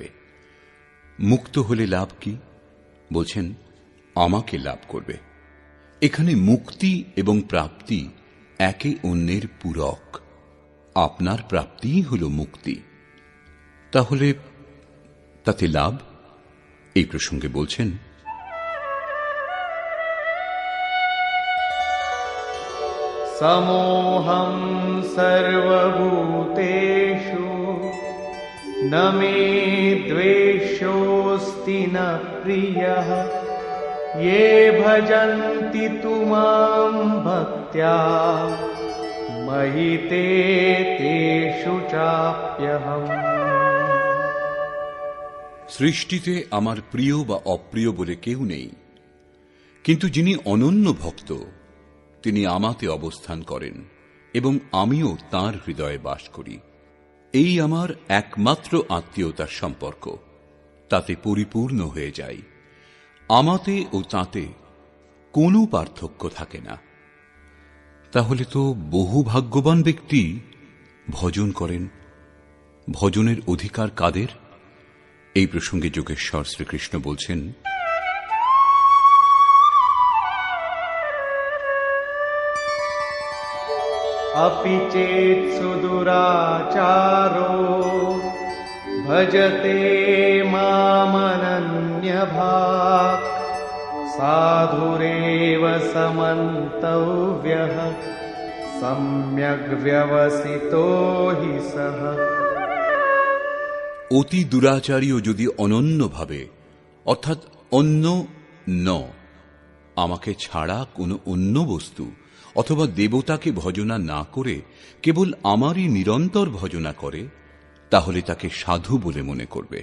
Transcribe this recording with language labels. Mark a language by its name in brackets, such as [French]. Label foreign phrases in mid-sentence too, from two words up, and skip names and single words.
[Bangla] মুক্ত হলে লাভ কি? বলছেন আমাকে লাভ করবে। এখানে মুক্তি এবং প্রাপ্তি একে অন্যের পূরক। আপনার প্রাপ্তিই হল মুক্তি। তাহলে তাতে লাভ? এই প্রসঙ্গে বলছেন [Sanskrit] समोऽहं सर्वभूतेषु न मे द्वेषोऽस्ति न प्रियः ये भजन्ति तु मां भक्त्या महिते तेषु चाप्यहम्। [Bangla] সৃষ্টিতে আমার প্রিয় বা অপ্রিয় বলে কেউ নেই, কিন্তু যিনি অনন্য ভক্ত তিনি আমাতে অবস্থান করেন এবং আমিও তাঁর হৃদয়ে বাস করি। এই আমার একমাত্র আত্মীয়তার সম্পর্ক, তাতে পরিপূর্ণ হয়ে যাই। আমাতে ও তাতে কোনো পার্থক্য থাকে না। তাহলে তো বহু ভাগ্যবান ব্যক্তি ভজন করেন। ভজনের অধিকার কাদের? এই প্রসঙ্গে যোগেশ্বর শ্রীকৃষ্ণ বলছেন, [Sanskrit] अपि चेत् सुदुराचारो भजते मामनन्यभाक् साधुरेव समन्तव्यः सम्यग् व्यवसितो हि सः। [Bangla] অতি দুরাচারীও যদি অনন্যভাবে অর্থাৎ অন্য ন আমাকে ছাড়া কোনো অন্য বস্তু অথবা দেবতাকে ভজনা না করে কেবল আমারই নিরন্তর ভজনা করে, তাহলে তাকে সাধু বলে মনে করবে।